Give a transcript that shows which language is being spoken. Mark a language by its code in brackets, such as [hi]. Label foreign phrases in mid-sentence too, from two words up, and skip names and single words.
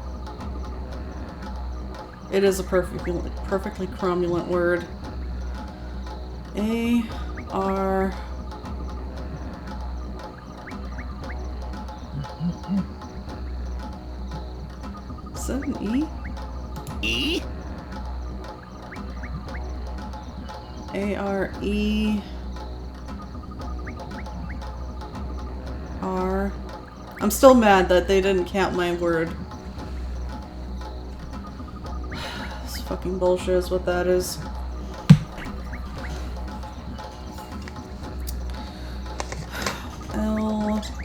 [en] It is a perfectly cromulent word. A R. Is that an E? E. A-R-E R. I'm still mad that they didn't count my word. This fucking bullshit is what that is. L.